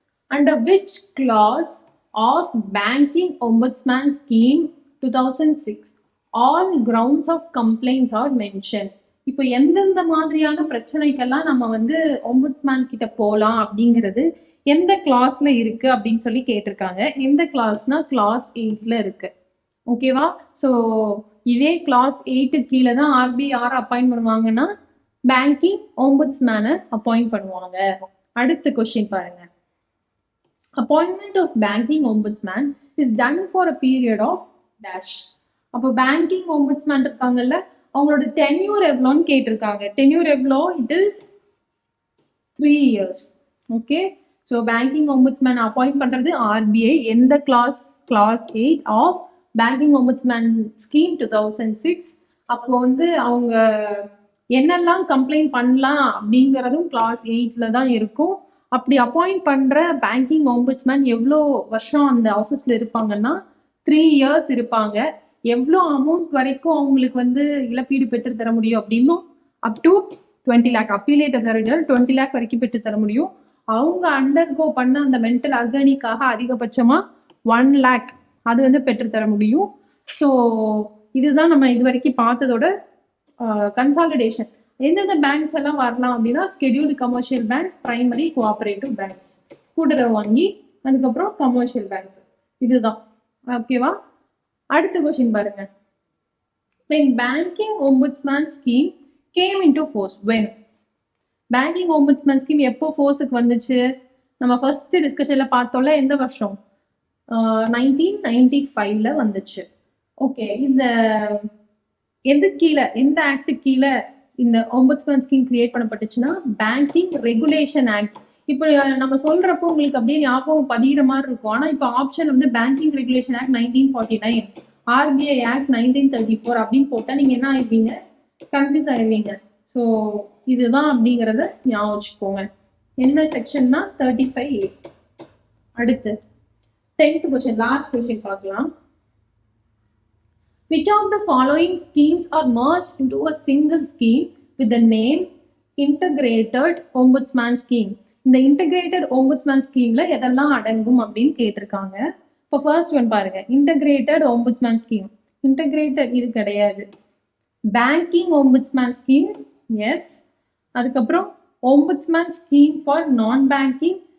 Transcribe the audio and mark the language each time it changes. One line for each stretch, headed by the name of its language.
English: Under which clause of Banking Ombudsman Scheme 2006 all grounds of complaints are mentioned?
Tamil: இப்போ எந்தெந்த மாதிரியான பிரச்சனைக்கெல்லாம் நம்ம வந்து ஒம்புட்ஸ்மேன் கிட்ட போகலாம் அப்படிங்கிறது எந்த கிளாஸ்ல இருக்கு அப்படின்னு சொல்லி கேட்டிருக்காங்க. எந்த கிளாஸ்னா கிளாஸ் 8ல இருக்கு. ஓகேவா? ஸோ இதே கிளாஸ் 8 கீழே தான் ஆர்பிஐ யாரை அப்பாயிண்ட் பண்ணுவாங்கன்னா பேங்கிங் ஒம்புட்ஸ்மேனை அப்பாயிண்ட் பண்ணுவாங்க. அடுத்த கொஸ்டின் பாருங்க.
English: Appointment of banking ombudsman is done for a period of dash.
Tamil: அப்போ பேங்கிங் ஒம்புட்ஸ்மேன் இருக்காங்கல்ல, அவங்களோட டென்யூர் எவ்வளோன்னு கேட்டிருக்காங்க. டென்யூர் எவ்வளோ?
English: It is 3 years.
Tamil: Okay, so banking ombudsman appoint பண்றது ஆர்பிஐ. எந்த class? Class 8 of banking ombudsman scheme 2006. அப்போ வந்து அவங்க என்னெல்லாம் கம்ப்ளைண்ட் பண்ணலாம் அப்படிங்கிறதும் கிளாஸ் 8ல தான் இருக்கும். அப்படி அப்பாயிண்ட் பண்ற பேங்கிங் ஒம்புட்ஸ்மேன் எவ்வளோ வருஷம் அந்த ஆஃபீஸ்ல இருப்பாங்கன்னா 3 years இருப்பாங்க. எவ்வளோ அமௌண்ட் வரைக்கும் அவங்களுக்கு வந்து இழப்பீடு பெற்று தர முடியும் அப்படின்னும் அப் டு 20 lakh, அப்பீலேட்டர் தரஜல் 20 lakh வரைக்கும் பெற்று தர முடியும். அவங்க அண்டர்கோ பண்ண அந்த மென்டல் அகனிக்காக அதிகபட்சமா 1 lakh அது வந்து பெற்று தர முடியும். ஸோ இதுதான் நம்ம இது வரைக்கும் பார்த்ததோட கன்சாலிடேஷன். எந்தெந்த பேங்க்ஸ் எல்லாம் வரலாம் அப்படின்னா scheduled commercial banks, primary cooperative banks, கூட்டுறவு வங்கி, அதுக்கப்புறம் கமர்ஷியல் பேங்க்ஸ். இதுதான். ஓகேவா? அடுத்த கொஸ்டின் பாருங்க.
English: When banking ombudsman scheme came into force, when?
Tamil: Banking ombudsman scheme எப்போ ஃபோர்ஸுக்கு வந்துச்சு? நம்ம ஃபர்ஸ்ட் டிஸ்கஷன்ல பார்த்தோம்ல, எந்த வருஷம்? 1995ல வந்துச்சு. ஓகே, இந்த எது கீழே, எந்த ஆக்ட் கீழே இந்த ombudsman scheme create பண்ணப்பட்டுச்சுன்னா banking regulation act. இப்போ நம்ம சொல்றப்போ உங்களுக்கு அப்படியே ஞாபகம் பதிகிற மாதிரி இருக்கும். ஆனா இப்போ ஆப்ஷன் வந்து banking regulation act 1949, RBI act 1934 அப்படின்னு போட்டா நீங்க என்ன ஆயிடுவீங்க? கன்ஃபியூஸ் ஆயிடுவீங்க. ஸோ இதுதான் அப்படிங்கிறத ஞாபகம் வச்சுக்கோங்க. என்ன செக்ஷன்னா 35A. அடுத்து 10th கொஸ்டின், லாஸ்ட் கொஸ்டின் பார்க்கலாம்.
English: Which of the following schemes are merged into a single scheme with the name Integrated Ombudsman Scheme?
Tamil: இந்த இன்டகிரேட்டட் ஒம்புட்ஸ்மேன் ஸ்கீம்ல எதெல்லாம் அடங்கும் அப்படின்னு கேட்டிருக்காங்க. இப்போ ஃபர்ஸ்ட் ஒன் பாருங்க, இன்டகிரேட்டட் ஒம்புட்ஸ்மேன் ஸ்கீம். இன்டகிரேட்டட் இது கிடையாது. Banking ombudsman scheme, S. அதுக்கப்புறம் ஒம்புட்ஸ்மேன் ஸ்கீம் ஃபார் நான் பேங்கிங்